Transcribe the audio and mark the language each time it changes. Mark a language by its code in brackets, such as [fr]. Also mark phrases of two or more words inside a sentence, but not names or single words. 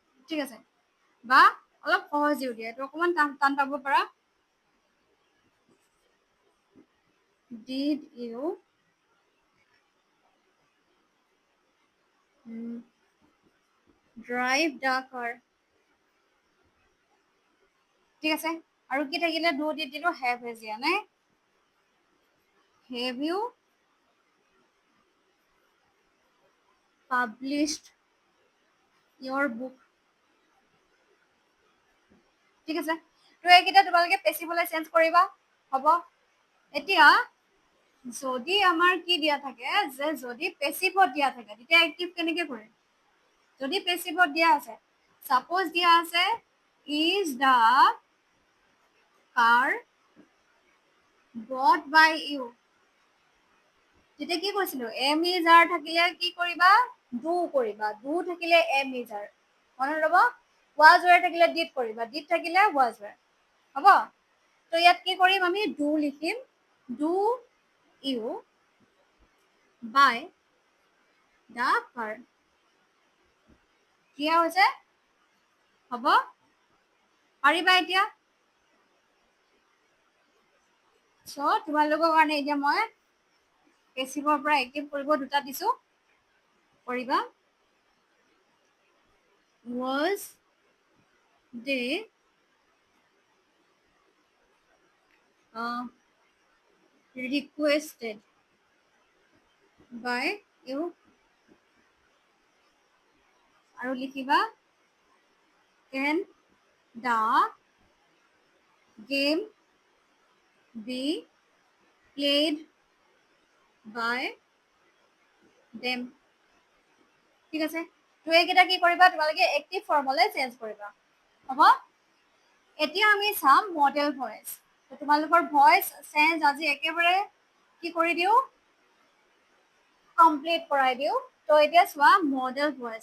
[as] ঠিক আছে, বা অলপ সহজ দিও দিয়া, এইটো অকমান টান পাব পাৰা। [en] Did you drive the car? [as] ঠিক আছে, আৰু কি থাকিলে? [en] ডু [as] দি দিলো, [en] have has [as] দিয়া নাই। [en] have you published your book? [as] ঠিক আছে, তো এইকেইটা তোমালোকে পেছিভলৈ চেঞ্জ কৰিবা, হ'ব। এতিয়া যদি আমাৰ কি দিয়া থাকে, যে যদি পেছিভত দিয়া থাকে তেতিয়া এক্টিভ কেনেকে কৰে? যদি পেছিভত দিয়া আছে, [en] সাপোজ [as] দিয়া আছে [en] is the car bought by you, [as] তেতিয়া কি কৈছিলো? [en] am is are [as] থাকিলে কি কৰিবা? ডু কৰিবা। ডু থাকিলে [en] am is are, [as] মনত ৰ'ব। [en] was were [as] থাকিলে ডিড কৰিবা, ডিড থাকিলে [en] was were, [as] হ'ব। তো ইয়াত কি কৰিম? আমি ডু লিখিম, [en] do you buy the car. [as] কি হৈছে? হ'ব, পাৰিবা এতিয়া? চ' তোমালোকৰ কাৰণে এতিয়া মই পেছিভৰ পৰা এক্টিভ কৰিব দুটা দিছো, কৰিবা। [en] Was they requested by you? [as] আৰু লিখিবা [en] can the game be played by them? [as] ঠিক আছে, তো এইকেইটা কি কৰিবা? তোমালোকে [en] active form [as] চেঞ্জ কৰিবা, হ'ব। এতিয়া আমি চাম [en] modal voice. [as] তোমালোকৰ [en] voice change [as] আজি একেবাৰে কি কৰি দিওঁ? কমপ্লিট কৰাই দিওঁ। তো এতিয়া চোৱা [en] modal voice.